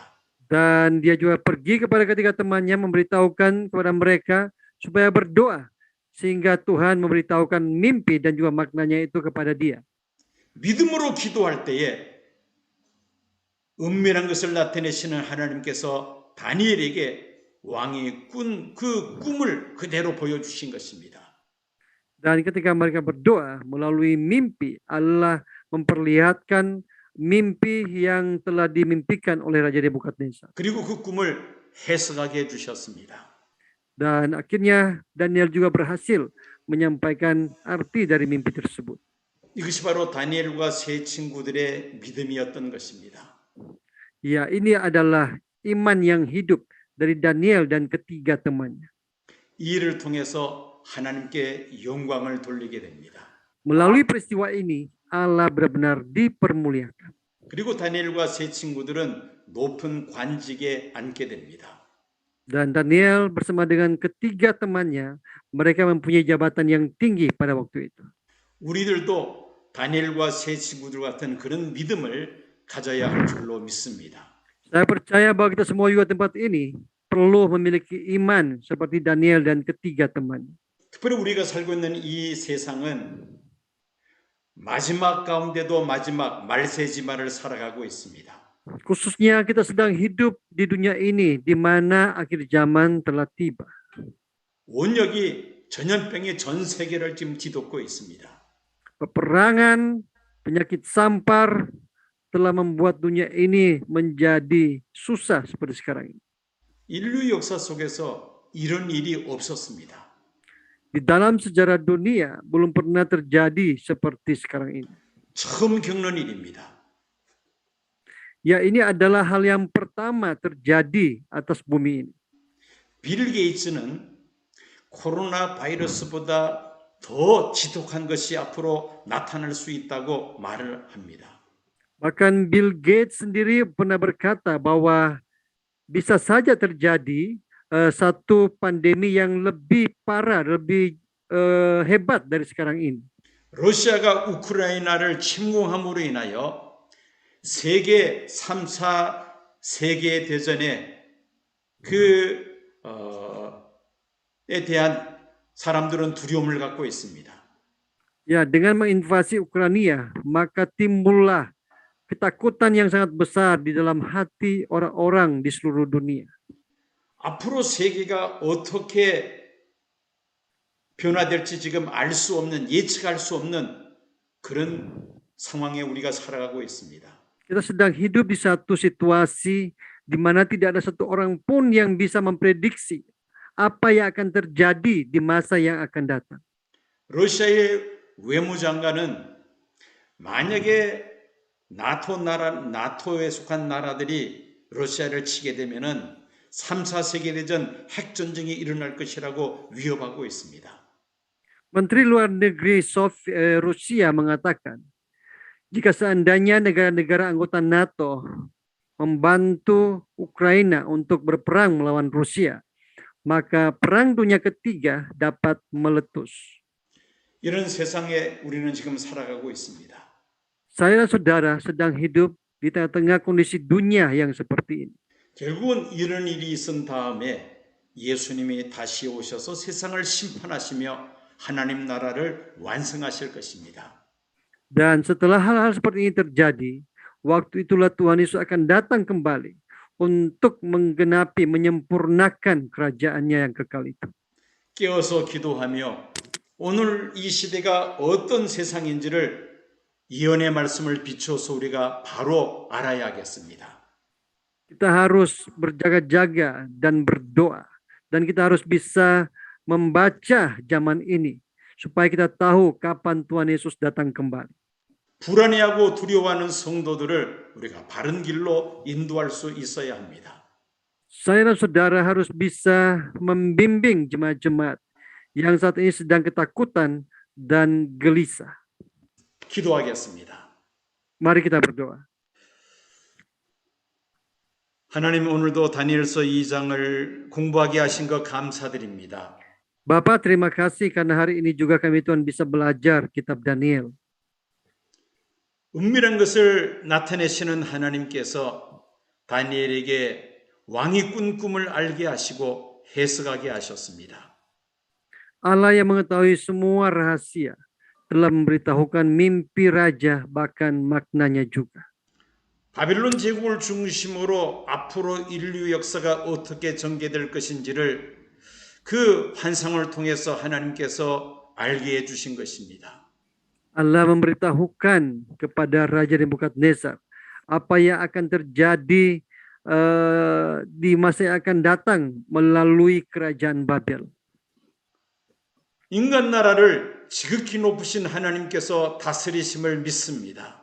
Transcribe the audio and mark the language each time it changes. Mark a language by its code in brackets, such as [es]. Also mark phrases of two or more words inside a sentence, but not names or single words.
[id] Dan dia juga pergi kepada ketiga temannya memberitahukan kepada mereka supaya berdoa sehingga Tuhan memberitahukan mimpi dan juga maknanya itu kepada dia. [ko] 믿음으로 기도할 때에 은밀한 것을 나타내시는 하나님께서 다니엘에게 왕이 꾼 그 꿈을 그대로 보여주신 것입니다. [id] Dan ketika mereka berdoa melalui mimpi, Allah memperlihatkan mimpi yang telah dimimpikan oleh Raja Nebukadnezar. [ko] 그리고 그 꿈을 해석하게 해주셨습니다. [id] Dan akhirnya Daniel juga berhasil menyampaikan arti dari mimpi tersebut. [ko] 이것이 바로 다니엘과 세 친구들의 믿음이었던 것입니다. [id] Ya, ini adalah iman yang hidup dari Daniel dan ketiga temannya. [ko] 이 일을 통해서 하나님께 영광을 돌리게 됩니다. [id] Melalui peristiwa ini, Allah benar-benar dipermuliakan. [ko] 그리고 다니엘과 세 친구들은 높은 관직에 앉게 됩니다. [id] Dan Daniel bersama dengan ketiga temannya, mereka mempunyai jabatan yang tinggi pada waktu itu. [ko] 우리들도 다니엘과 세 친구들 같은 그런 믿음을 가져야 할 줄로 믿습니다. [id] Saya percaya bahwa kita semua juga tempat ini perlu memiliki iman seperti Daniel dan ketiga temannya. [ko] 특별히 우리가 살고 있는 이 세상은 마지막 가운데도 마지막 말세지말을 살아가고 있습니다. [id] Khususnya kita sedang hidup di dunia ini di mana akhir zaman telah tiba. [ko] 원역이 전염병이 전 세계를 지금 뒤덮고 있습니다. [id] Peperangan, penyakit sampar telah membuat dunia ini menjadi susah seperti sekarang ini. [ko] 인류 역사 속에서 이런 일이 없었습니다. [id] Di dalam sejarah dunia belum pernah terjadi seperti sekarang ini. [ko] 처음 겪는 일입니다. [id] Ya, ini adalah hal yang pertama terjadi atas bumi ini. [ko] 빌 게이츠는 코로나 바이러스보다 더 지독한 것이 앞으로 나타날 수 있다고 말을 합니다. [id] Bahkan Bill Gates sendiri pernah berkata bahwa bisa saja terjadi satu pandemi yang lebih parah, lebih hebat dari sekarang ini. [ko] 러시아가 우크라이나를 침공함으로 인하여 세계 3차 세계 대전에 에 대한 사람들은 두려움을 갖고 있습니다. [id] Ya, dengan menginvasi Ukraina, maka timbullah ketakutan yang sangat besar di dalam hati orang-orang di seluruh dunia. [ko] 앞으로 세계가 어떻게 변화될지 지금 알 수 없는, 예측할 수 없는 그런 상황에 우리가 살아가고 있습니다. [id] Kita sedang hidup di satu situasi di mana tidak ada satu orang pun yang bisa memprediksi apa yang akan terjadi di masa yang akan datang. [ko] 러시아의 외무장관은 만약에 나토에 속한 나라들이 러시아를 치게 되면은 3차 세계대전 핵전쟁이 일어날 것이라고 위협하고 있습니다. [id] Menteri Luar Negeri Rusia mengatakan, jika seandainya negara-negara anggota NATO membantu Ukraina untuk berperang melawan Rusia, maka perang dunia ketiga dapat meletus. [ko] 이런 세상에 우리는 지금 살아가고 있습니다. [id] Saya dan saudara sedang hidup di tengah-tengah kondisi dunia yang seperti ini. [ko] 결국은 이런 일이 있은 다음에 예수님이 다시 오셔서 세상을 심판하시며 하나님 나라를 완성하실 것입니다. [id] Dan setelah hal-hal seperti ini terjadi, waktu itulah Tuhan Yesus akan datang kembali untuk menggenapi, menyempurnakan kerajaannya yang kekal itu. [ko] 깨어서 기도하며 오늘 이 시대가 어떤 세상인지를 예언의 말씀을 비추어서 우리가 바로 알아야겠습니다. [id] Kita harus berjaga-jaga dan berdoa. Dan kita harus bisa membaca zaman ini supaya kita tahu kapan Tuhan Yesus datang kembali. [ko] 불안해하고 두려워하는 성도들을 우리가 바른 길로 인도할 수 있어야 합니다. [id] Saya dan saudara harus bisa membimbing jemaat-jemaat yang saat ini sedang ketakutan dan gelisah. [ko] 기도하겠습니다. [id] Mari kita berdoa. [ko] 하나님 오늘도 다니엘서 2장을 공부하게 하신 것 감사드립니다. [id] Bapak, terima kasih karena hari ini juga kami Tuhan bisa belajar kitab Daniel. [ko] 은밀한 것을 나타내시는 하나님께서 다니엘에게 왕이 꾼 꿈을 알게 하시고 해석하게 하셨습니다. [id] Allah yang mengetahui semua rahasia telah memberitahukan mimpi raja bahkan maknanya juga. [ko] 바빌론 제국을 중심으로 앞으로 인류 역사가 어떻게 전개될 것인지를 그 환상을 통해서 하나님께서 알게 해주신 것입니다. [id] Allah memberitahukan kepada Raja Nebukadnezar apa yang akan terjadi di masa yang akan datang melalui kerajaan Babel. [ko] 인간 나라를 지극히 높으신 하나님께서 다스리심을 믿습니다.